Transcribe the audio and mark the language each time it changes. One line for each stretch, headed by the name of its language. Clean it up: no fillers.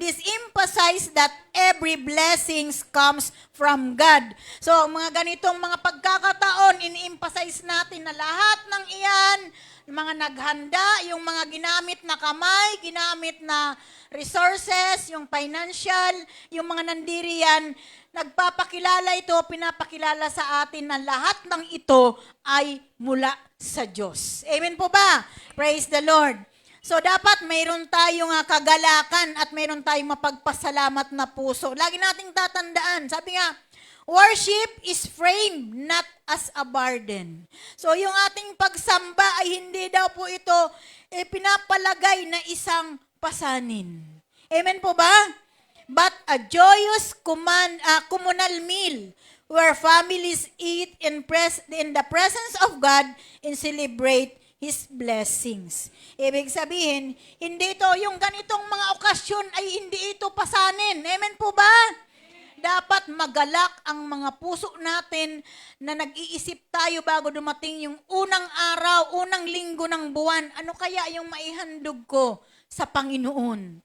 English: This emphasizes that every blessings comes from God.
Filipino: So, mga ganitong mga pagkakataon, ini-emphasize natin na lahat ng iyan, mga naghanda, yung mga ginamit na kamay, ginamit na resources, yung financial, yung mga nandiriyan, nagpapakilala ito, pinapakilala sa atin na lahat ng ito ay mula sa Diyos. Amen po ba?
English: Praise the Lord.
Filipino: So, dapat mayroon tayong kagalakan at mayroon tayong mapagpasalamat na puso. Lagi nating tatandaan. Sabi nga,
English: worship is framed not as a burden.
Filipino: So, yung ating pagsamba ay hindi daw po ito pinapalagay na isang pasanin. Amen po ba?
English: But a joyous communal meal where families eat in the presence of God and celebrate His blessings.
Filipino: Ibig sabihin, hindi ito, yung ganitong mga okasyon ay hindi ito pasanin. Amen po ba? Dapat magalak ang mga puso natin na nag-iisip tayo bago dumating yung unang araw, unang linggo ng buwan. Ano kaya yung maihandog ko sa Panginoon?